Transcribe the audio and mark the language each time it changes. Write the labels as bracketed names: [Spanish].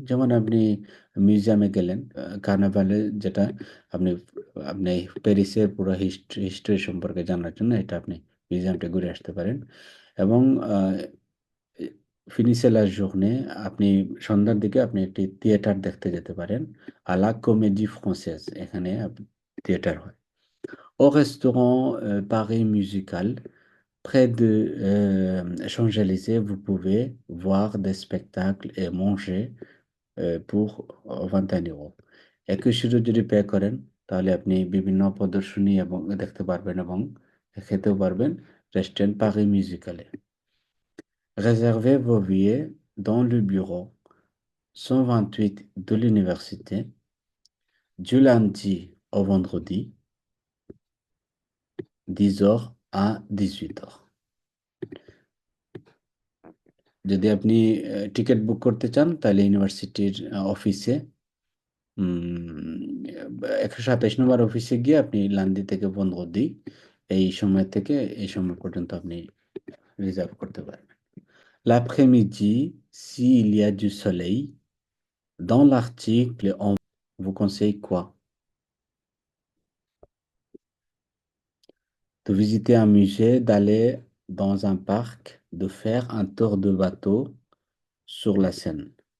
[Bangla] যেমন আপনি মিউজিয়ামে গেলেন, কার্নাভালে, যেটা আপনি আপনি প্যারিসের পুরো হিস্ট্রি সম্পর্কে জানার জন্য এটা আপনি মিউজিয়ামটা ঘুরে আসতে পারেন। এবং ফিনিশে লা জোর্নে আপনি সন্ধ্যার দিকে আপনি একটি থিয়েটার দেখতে যেতে পারেন, আ লা কোমেডি ফ্রান্সেজ, এখানে থিয়েটার হয়। [French] Au restaurant Paris Musical, près de Champs-Élysées, vous pouvez voir des spectacles et manger pour 21 ইউরো। [Bangla] 21 euro যদি পে করেন তাহলে আপনি বিভিন্ন প্রদর্শনী এবং দেখতে পারবেন এবং খেতেও পারবেন রেস্টুরেন্ট পারি মিউজিক্যালে। [French] Réservez vos billets dans le bureau 128 de l'université du lundi au vendredi 10h à 18h। [Bangla] যদি আপনি টিকিট বুক করতে চান তাহলে ইউনিভার্সিটির অফিসে 127 নম্বর অফিসে গিয়ে আপনি লান্দি থেকে বন্ধদি এই সময় থেকে এই সময় পর্যন্ত আপনি রিজার্ভ করতে পারবেন। [French] L'après-midi, s'il y a du soleil, dans l'article, on vous conseille quoi? De visiter un musée, d'aller dans un parc, de faire un tour de bateau sur la Seine.